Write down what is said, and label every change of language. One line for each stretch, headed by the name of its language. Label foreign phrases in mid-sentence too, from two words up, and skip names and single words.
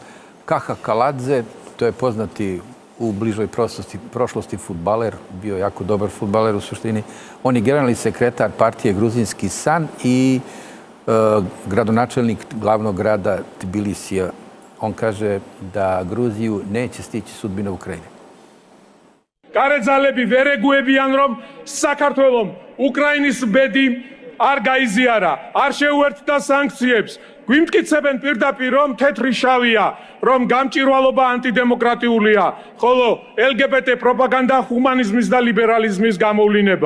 Serbian: Kaha Kaladze, to je poznati u bližoj prošlosti fudbaler, bio jako dobar fudbaler u suštini. On je generalni sekretar partije Gruzijski san i gradonačelnik glavnog grada Tbilisija. On kaže da Gruziju neće stići sudbina Ukrajine.
Georgian: Გარეგზალები ვერ ეგუებიან, რომ საქართველოს უკრაინის ბედი არ გაიზიარა, არ შეუერთდა სანქციებს. გვიმტკიცებენ პირდაპირ, რომ თეთრი შავია, რომ გამჭირვალობა ანტიდემოკრატიულია, ხოლო LGBT პროპაგანდა ჰუმანიზმის და ლიბერალიზმის გამოვლინება.